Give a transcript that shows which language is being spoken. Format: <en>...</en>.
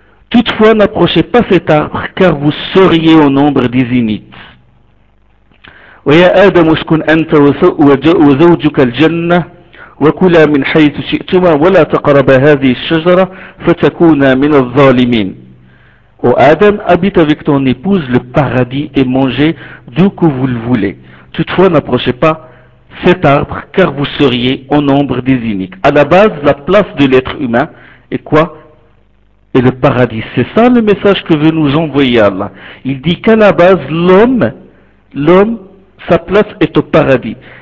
<fr>Toutefois, n'approchez pas cet arbre, car vous seriez au nombre des zénith.</fr> <ar>ويا آدم اسكن أنت وزوجك الجنة وكلا من حيث شئتما ولا تقربا هذه الشجرة فتكونا من الظالمين.</ar> <fr>Ô Adam, habite avec ton épouse le paradis et mangez d'où que vous le voulez. Toutefois, n'approchez pas cet arbre car vous seriez au nombre des iniques. À la base, la place de l'être humain est quoi? Est le paradis. C'est ça le message que veut nous envoyer Allah. Il dit qu'à la base, l'homme, sa place est au paradis.</fr>